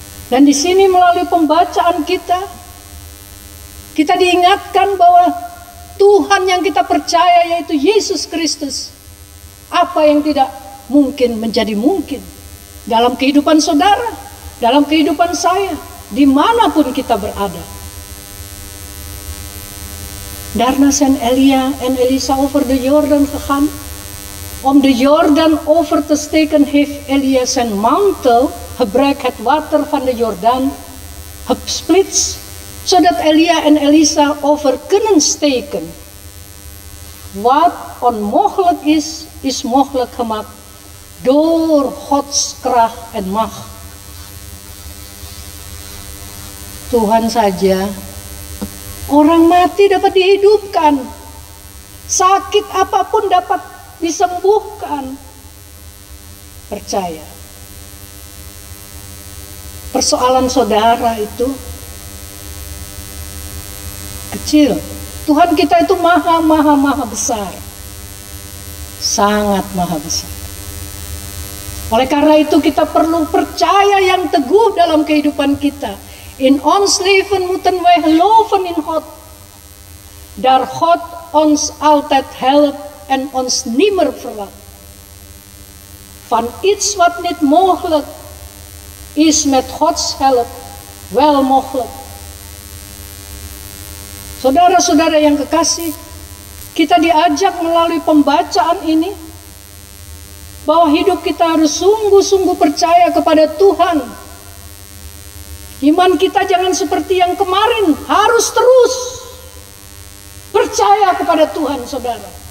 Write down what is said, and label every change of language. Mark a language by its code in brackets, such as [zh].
[id] Dan di sini melalui pembacaan kita diingatkan bahwa Tuhan yang kita percaya yaitu Yesus Kristus. Apa yang tidak mungkin menjadi mungkin dalam kehidupan saudara, dalam kehidupan saya, dimanapun kita berada. [nl] Daarna zijn Elia en Elisa over de Jordan gegaan. Om de Jordan over te steken heeft Elia zijn mantel, gebruik het water van de Jordaan, gesplitst, zodat Elia en Elisa over kunnen steken. Wat onmogelijk is mogelijk gemaakt door Gods kracht en macht. [id] Tuhan saja, orang mati dapat dihidupkan, sakit apapun dapat disembuhkan. Percaya. Persoalan saudara itu kecil. Tuhan kita itu maha besar. Sangat maha besar. Oleh karena itu kita perlu percaya yang teguh dalam kehidupan kita. [nl] In ons leven moeten wij geloven in God. Daar God ons altijd helpt en ons nimmer verlaat. Van iets wat niet mogelijk is met Gods help wel mogelijk. [id] Saudara-saudara yang kekasih, kita diajak melalui pembacaan ini bahwa hidup kita harus sungguh-sungguh percaya kepada Tuhan. Iman kita jangan seperti yang kemarin, harus terus percaya kepada Tuhan, saudara.